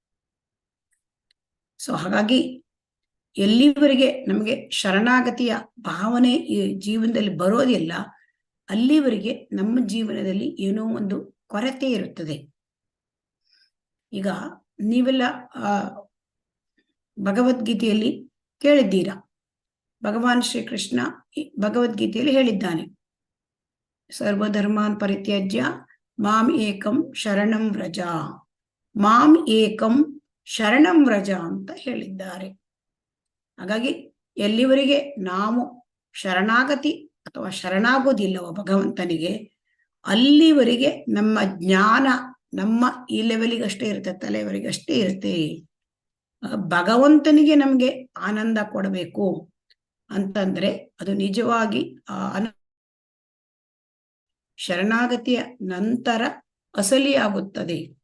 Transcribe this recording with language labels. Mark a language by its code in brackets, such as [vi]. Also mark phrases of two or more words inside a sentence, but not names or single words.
[kn] ಸೊ ಹಾಗಾಗಿ ಎಲ್ಲಿವರೆಗೆ ನಮಗೆ ಶರಣಾಗತಿಯ ಭಾವನೆ ಈ ಜೀವನದಲ್ಲಿ ಬರೋದಿಲ್ಲ, ಅಲ್ಲಿವರೆಗೆ ನಮ್ಮ ಜೀವನದಲ್ಲಿ ಏನೋ ಒಂದು ಕೊರತೆ ಇರುತ್ತದೆ. ಈಗ ನೀವೆಲ್ಲ ಭಗವದ್ಗೀತೆಯಲ್ಲಿ ಕೇಳಿದ್ದೀರಾ, ಭಗವಾನ್ ಶ್ರೀಕೃಷ್ಣ ಭಗವದ್ಗೀತೆಯಲ್ಲಿ ಹೇಳಿದ್ದಾನೆ, [sa] ಸರ್ವಧರ್ಮಾನ್ ಪರಿತ್ಯಜ್ಯ ಮಾಂ ಏಕಂ ಶರಣಂ ವ್ರಜ, ಮಾಂ ಏಕಂ ಶರಣಂ ವ್ರಜ [kn] ಅಂತ ಹೇಳಿದ್ದಾರೆ. ಹಾಗಾಗಿ ಎಲ್ಲಿವರೆಗೆ ನಾವು ಶರಣಾಗತಿ ಅಥವಾ ಶರಣಾಗೋದಿಲ್ಲವೋ ಭಗವಂತನಿಗೆ, ಅಲ್ಲಿವರೆಗೆ ನಮ್ಮ ಜ್ಞಾನ ನಮ್ಮ ಈ ಲೆವೆಲಿಗಷ್ಟೇ ಇರುತ್ತೆ, ತಲೆವರೆಗಷ್ಟೇ ಇರುತ್ತೆ. ಭಗವಂತನಿಗೆ ನಮ್ಗೆ ಆನಂದ ಕೊಡಬೇಕು ಅಂತಂದ್ರೆ ಅದು ನಿಜವಾಗಿ ಶರಣಾಗತಿಯ ನಂತರ ಅಸಲಿಯಾಗುತ್ತದೆ.